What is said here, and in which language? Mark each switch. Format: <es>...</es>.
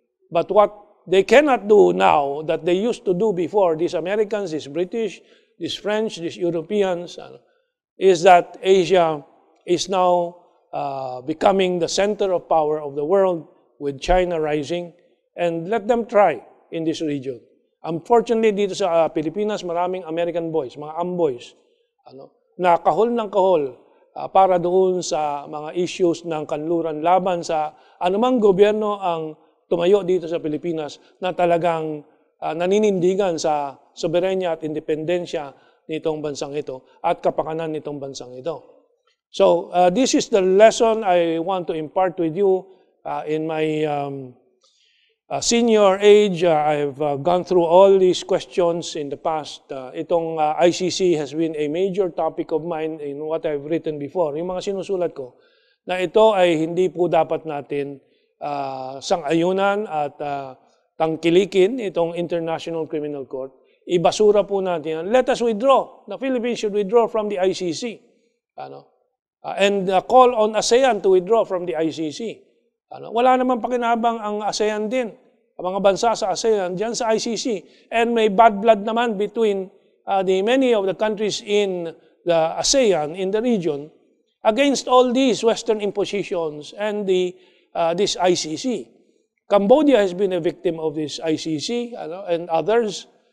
<en>But what they cannot do now that they used to do before, these Americans, these British, these French, these Europeans, is that Asia is now becoming the center of power of the world with China rising, and let them try in this region.</en> <tl>Unfortunately, dito sa Pilipinas, maraming</tl> <en>American boys,</en> <tl>mga amboys, na kahol ng kahol para doon sa mga issues ng kanluran laban sa anumang gobyerno ang tumayo dito sa Pilipinas na talagang naninindigan sa soberenya at independensya nitong bansang ito at kapakanan nitong bansang ito.</tl> <en>So, this is the lesson I want to impart with you in my senior age. I've gone through all these questions in the past. Itong ICC has been a major topic of mine in what I've written before.</en> <tl>Yung mga sinusulat ko, na ito ay hindi po dapat natin sang-ayunan at tangkilikin itong International Criminal Court. Ibasura po natin yan.</tl> <en>Let us withdraw. The Philippines should withdraw from the ICC. And call on ASEAN to withdraw from the ICC.</en> <tl>Wala naman pakinabang ang ASEAN din, ang mga bansa sa ASEAN, dyan sa ICC.</tl> <en>And</en> <tl>may</tl> <en>bad blood</en> <tl>naman</tl> <en>between many of the countries in the ASEAN, in the region, against all these Western impositions and this ICC. Cambodia has been a victim of this ICC and others.</en>